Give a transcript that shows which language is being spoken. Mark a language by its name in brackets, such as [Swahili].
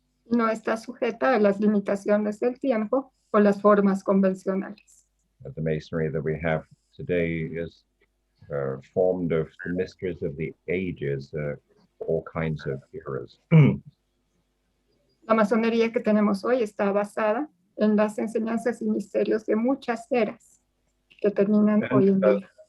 [Spanish] No está sujeta a las limitaciones del tiempo o las formas convencionales. [English] The masonry that we have today is formed of the mysteries of the ages, all kinds of eras. [Spanish] La masonería que tenemos hoy está basada en las enseñanzas y misterios de muchas eras que terminan hoy en día.